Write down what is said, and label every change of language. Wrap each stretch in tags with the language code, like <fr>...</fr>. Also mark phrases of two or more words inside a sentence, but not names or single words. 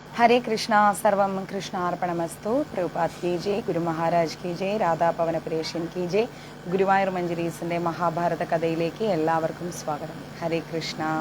<sa>हरे कृष्णा सर्वम कृष्णार्पणमस्तु।</sa> <hi>प्रभुपाद की जय, ഗുരു മഹാരാജ് की जय, രാധാപവന പ്രേഷ്യൻ की जय।</hi> <ml>ഗുരുവായൂർ മഞ്ജരീസിൻ്റെ മഹാഭാരത കഥയിലേക്ക് എല്ലാവർക്കും സ്വാഗതം. ഹരേ കൃഷ്ണ.</ml>